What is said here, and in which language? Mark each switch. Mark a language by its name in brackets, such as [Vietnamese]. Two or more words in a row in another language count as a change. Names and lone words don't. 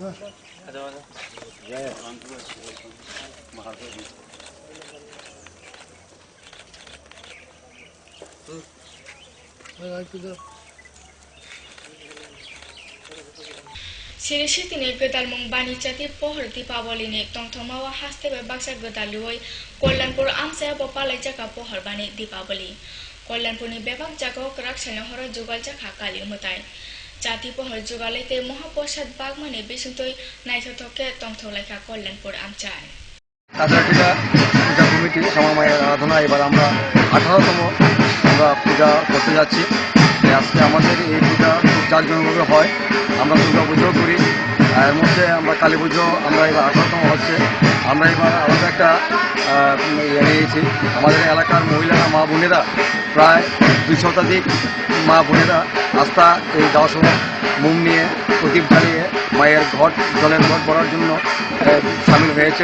[Bodo] सिरिसिति ने गोदालमुं बानी जाति पहर दीपावली ने तंथमावा हास्तेबे बाक्सा गोदालुय कल्याणपुर आमसाया बपालाय जाका पहर बानी दीपावली कल्याणपुरनि बेबाक जागाव राखसानो हर जुगाल जाखा काली मुताय जाति पहर जुगालैते महाप्रसाद बागमाने बिसुंतै नायथथके तंथलायखा कल्याणपुर आमचाय [Bangla] কাছাকাছিটা পূজা কমিটি শ্যামামায়ের আরাধনা এবার আমরা 18তম আমরা পূজা করতে যাচ্ছি। আজকে আমাদের এই পূজা খুব জাঁকজমকভাবে হয়, আমরা দুর্গা পুজোও করি, এর মধ্যে আমরা কালী পুজো আমরা এবার 18তম হচ্ছে। আমরা এবার আলাদা একটা নিয়েছি, আমাদের এলাকার মহিলারা মা বোনেরা প্রায় 2 শতাধিক মা বোনেরা আস্থা এই যাওয়ার সময় মোম নিয়ে প্রদীপ জ্বালিয়ে মায়ের ঘট জলের ঘট ভরার জন্য সামিল হয়েছেন।